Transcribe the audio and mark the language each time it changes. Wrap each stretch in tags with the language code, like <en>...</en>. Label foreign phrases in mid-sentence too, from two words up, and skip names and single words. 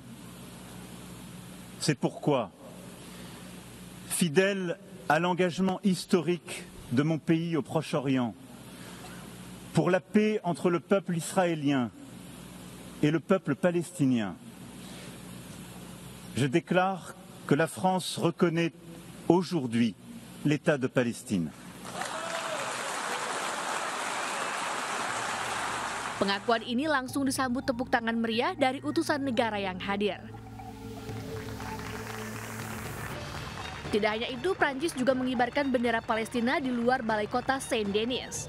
<fr>C'est pourquoi, fidèle à l'engagement historique de mon pays au Proche-Orient, pour la paix entre le peuple israélien et le peuple palestinien, je déclare que la France reconnaît aujourd'hui l'État de Palestine.</fr> <id>Pengakuan ini langsung disambut tepuk tangan meriah dari utusan negara yang hadir. Tidak hanya itu, Prancis juga mengibarkan bendera Palestina di luar balai kota Saint-Denis.</id>